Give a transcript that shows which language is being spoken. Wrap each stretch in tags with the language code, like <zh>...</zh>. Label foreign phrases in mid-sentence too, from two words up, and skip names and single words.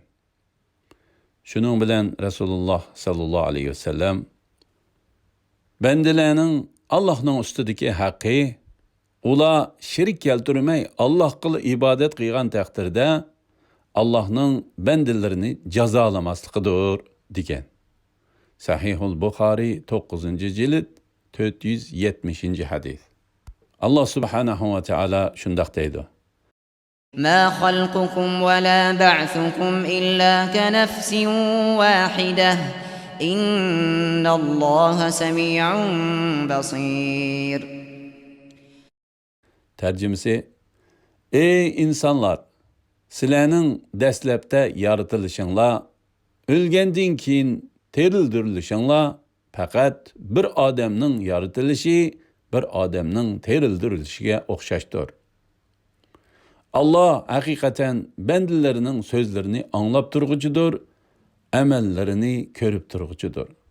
<uz>Shuning bilan Rasululloh</uz> <ar>صلى الله عليه وسلم</ar> <uz>bandalarning Allohning ustidagi haqqi ular shirik keltirmay Allohga ibodat qilgan taqdirda Allohning bandalarini jazolamasligidir degan. Sahihul Buxoriy 9-jild 470-hadis. Allah</uz> <ar>سبحانه وتعالى</ar> <uz>shunday deydi:</uz> <ar>ما خلقكم ولا بعثكم إلا كنفس واحدة إن الله سميع بصير.</ar> <uz>Tercümesi: Ey insanlar! Sizlarning dastlabda yaratilishinglar, o'lgandan keyin terildirilishinglar faqat bir odamning yaratilishi, bir odamning terildirilishiga o'xshashdir. Allah haqiqatan bandalarining so'zlarini anglab turg'uchidir, amallarini ko'rib turg'uchidir.</uz>